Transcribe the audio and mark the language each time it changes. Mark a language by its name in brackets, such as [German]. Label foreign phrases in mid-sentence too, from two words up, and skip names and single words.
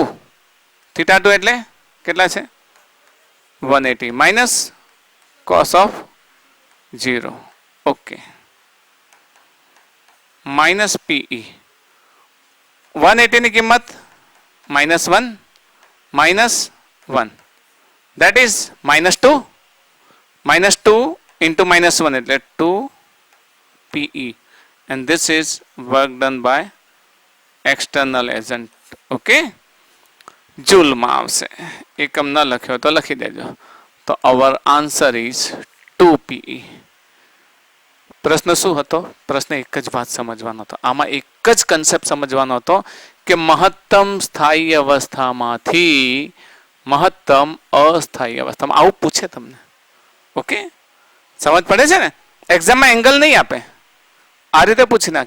[Gujarati] થીટા 2 એટલે કેટલા છે? 180 [English] minus cos of [Gujarati] 0. [English] okay, minus PE 180 [Gujarati] ની કિંમત [English] -1 -1 that is -2 -2 into -1 એટલે 2 PE and this is work done by external agent. [Gujarati] ઓકે, જૂલમાં આવશે. એકમ ન લખ્યો તો લખી દેજો. [English] તો our answer is 2 PE. [Gujarati] પ્રશ્ન શું હતો? પ્રશ્ન એક જ વાત સમજવાનો હતો. આમાં એક જ કન્સેપ્ટ સમજવાનો હતો કે મહત્તમ સ્થાયી અવસ્થામાંથી મહત્તમ અસ્થાયી અવસ્થામાં આવું પૂછે તમને. ઓકે, સમજ પડે છે ને? [English] examમાં angle [Gujarati] નહીં આપે, આ રીતે પૂછી નાખે.